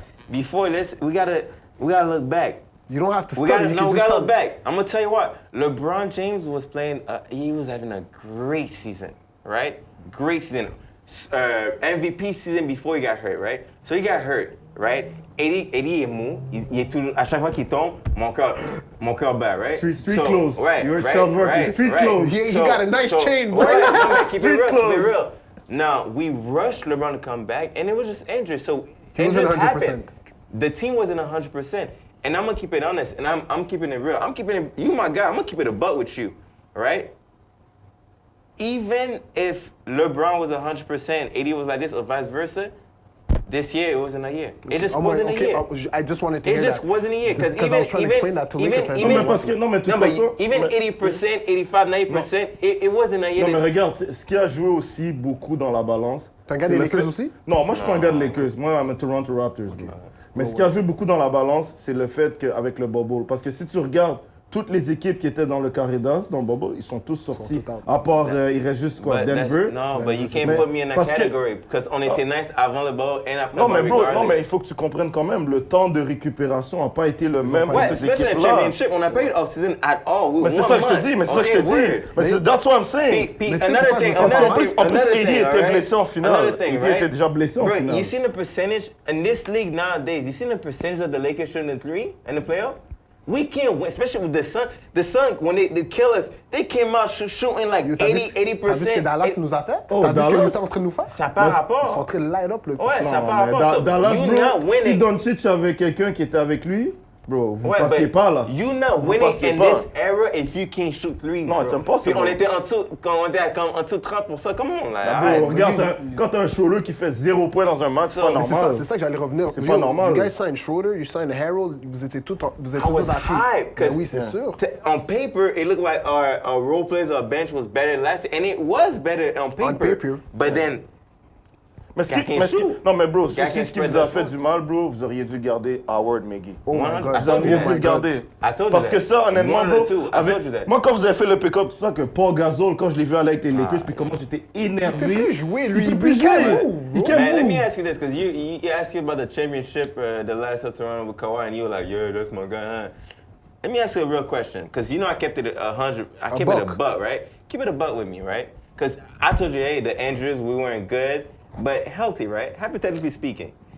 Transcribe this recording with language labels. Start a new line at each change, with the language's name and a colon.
English: Before this, we gotta look back. You don't have to we gotta look back. I'm gonna tell you what. LeBron James was playing. He was having a great season, right? Great season. MVP season before he got hurt, right? So he got hurt, right? Eddie
French: est mou. Il est toujours, à chaque fois qu'il tombe, mon cœur bat,
English: right? Street clothes. Right, You're right. Street clothes. He got a nice chain, boy. Keep it real. Now, we rushed LeBron to come back, and it was just injured. So he wasn't 100%. The team wasn't 100%. And I'm going to keep it honest, and I'm keeping it real. You my guy, I'm going to keep it a buck with you, right? Even if LeBron was 100%, AD was like this, or vice versa, this year it wasn't a year. It just wasn't a year. I just wanted to hear that. It just wasn't a year. Because I was trying to explain that to Laker fans. Even 80%, 85, 90%, it wasn't a year.
French: Non, mais regarde, ce qui a joué aussi beaucoup dans la balance. T'es un gars des Lakers aussi? Non, moi je suis pas un gars de Lakers.
English: Moi, I'm a Toronto Raptors.
French: Mais ce qui a joué beaucoup dans la balance, c'est le fait qu'avec le bubble. Parce que si tu regardes toutes les équipes qui étaient dans le carré d'as, dans le bubble, ils sont tous sortis. À part, il reste juste quoi, Denver.
English: Non, but you can't put me in that category. Because
French: on était nice avant le bubble and après non, mais bro, non, mais il faut que tu comprennes quand même, le temps de récupération n'a pas été le même pour ces équipes-là. Championship, on n'a pas eu off-season
English: at all.
French: Mais c'est ça que je te dis, Mais
English: that's what I'm saying. Another thing.
French: En plus, AD était blessé en finale. AD était déjà blessé en finale.
English: Bro, you seen the percentage in this league nowadays, you seen the percentage of the Lakers shooting the three in the playoff? We can't win, especially with the Sun. The Sun, when they kill us, they came out shooting like 80%.
French: T'as vu ce que Dallas nous a fait? Oh, t'as vu ce que Utah est en train de nous faire? Ça n'a pas rapport. Ils sont en train de
English: light up
French: le coup. Ouais, ça n'a pas rapport. Dallas, bro, si Doncic avait quelqu'un qui était avec lui, bro, vous passiez pas là.
English: You not winning in this era if you can't shoot threes.
French: Non, c'est impossible. Puis on était en dessous, quand on était en dessous de 30%, comment on l'a? Regarde, quand t'as un Schroeder qui fait 0 points dans un match, c'est pas normal. C'est ça que j'allais revenir. C'est pas normal.
English: You guys signed Schroeder, you signed Harold,
French: vous étiez tous happy. Oui, c'est sûr.
English: On paper, it looked like our role players, our bench was better last year, and it was better on paper. But then.
French: Non, mais bro, c'est ce qui vous a fait du mal, bro. Vous auriez dû garder Howard Maggie.
English: Oh my God.
French: Vous auriez dû le garder. Parce que ça, honnêtement, bro, moi, quand vous avez fait le pick-up, tout ça, que Paul Gasol, quand je l'ai vu aller avec les Lakers, puis comment j'étais énervé. Il peut plus jouer, lui. Il peut
English: can't move, bro. Man, let me ask you this, because you asked you about the championship, the last of Toronto with Kawhi, and you were like, yeah, that's my guy. Let me ask you a real question, because you know I kept it 100, I kept it a buck, right? Keep it a buck with me, right? Because I told you, hey, the injuries, we weren't good, but healthy, right? Hypothetically speaking.